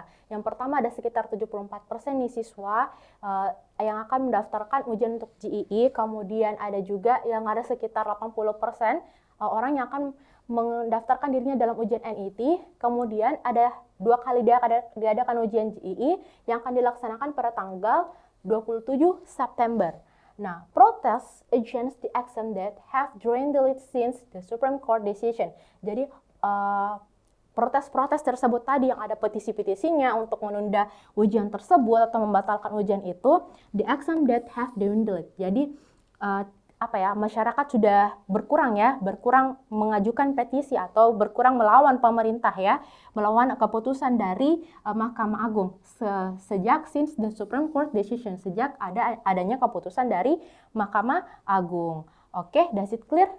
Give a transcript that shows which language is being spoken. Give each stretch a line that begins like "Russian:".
Indonesian: Yang pertama ada sekitar 74% nih siswa yang akan mendaftarkan ujian untuk GEE, kemudian ada juga yang ada sekitar 80% orang yang akan mendaftarkan dirinya dalam ujian NET, kemudian ada 2 kali diadakan ujian GEE yang akan dilaksanakan pada tanggal 27 September.
English: Nah, protests against the exam date have dwindled since the Supreme Court decision.
Indonesian: Jadi, protes-protes tersebut tadi yang ada petisi-petisinya untuk menunda ujian tersebut atau membatalkan ujian itu,
English: the exam date have dwindled.
Indonesian: Jadi, masyarakat sudah berkurang mengajukan petisi atau berkurang melawan pemerintah ya, melawan keputusan dari Mahkamah Agung sejak
English: since the Supreme Court decision,
Indonesian: sejak adanya keputusan dari Mahkamah Agung. Oke,
English: does it clear?